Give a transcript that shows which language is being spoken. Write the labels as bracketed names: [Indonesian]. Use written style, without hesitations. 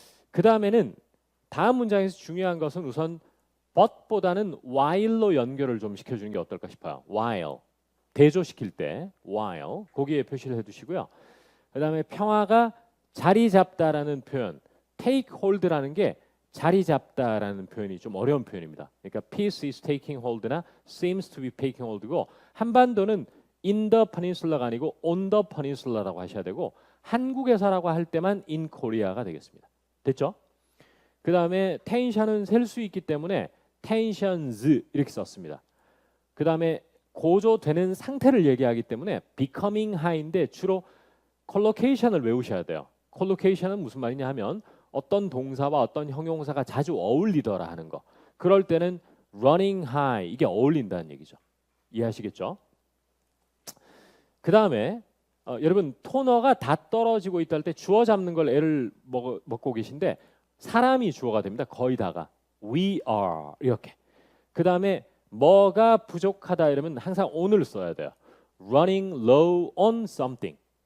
[Korean] 그 다음에는 다음 문장에서 중요한 것은 우선 but보다는 while로 연결을 좀 시켜주는 게 어떨까 싶어요. while. 대조시킬 때 while. 거기에 표시를 해두시고요. 그 다음에 평화가 자리 잡다라는 표현 take hold라는 게 자리 잡다라는 표현이 좀 어려운 표현입니다. 그러니까 [English] peace is taking hold [Korean] 나 [English] seems to be taking hold [Korean] 고 한반도는 [English] in the peninsula [Korean] 가 아니고 [English] on the peninsula [Korean] 라고 하셔야 되고 한국에서라고 할 때만 [English] in Korea [Korean] 가 되겠습니다. 됐죠? 그 다음에 텐션은 셀 수 있기 때문에 tensions 이렇게 썼습니다. 그 다음에 고조되는 상태를 얘기하기 때문에 becoming high인데 주로 콜로케이션을 외우셔야 돼요. 콜로케이션은 무슨 말이냐 하면 어떤 동사와 어떤 형용사가 자주 어울리더라 하는 거. 그럴 때는 [English] running high [Korean] 이게 어울린다는 얘기죠. 이해하시겠죠? 그 다음에 여러분 토너가 다 떨어지고 있다 할 때 주어 잡는 걸 애를 먹고 계신데 사람이 주어가 됩니다. 거의 다가 [English] we are [Korean] 이렇게. 그 다음에 뭐가 부족하다 이러면 항상 on을 써야 돼요. [English] running low on something.